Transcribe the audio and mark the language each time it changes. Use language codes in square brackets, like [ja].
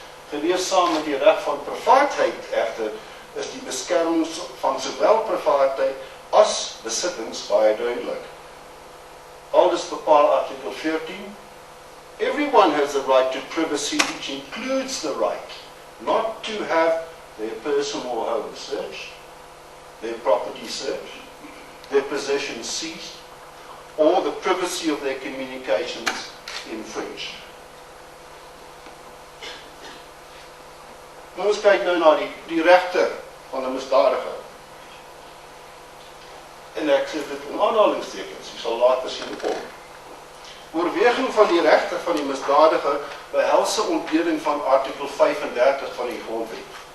[af] Gewees saam met die reg van privaatheid egter is die beskerming van sowel privaatheid as besittings baie duidelik. Aldus bepaal artikel 14, [en] everyone has the right to privacy, which includes the right not to have their personal home searched, their property searched, their possessions seized, or the privacy of their communications infringed. [af] Nou ons kyk nou na die regte van 'n misdadiger. En ek sê dit in aanhalingstekens, jy sal later sien kom. Oorweging van die regte van die misdadiger behels 'n ontleding van artikel 35 van die grondwet.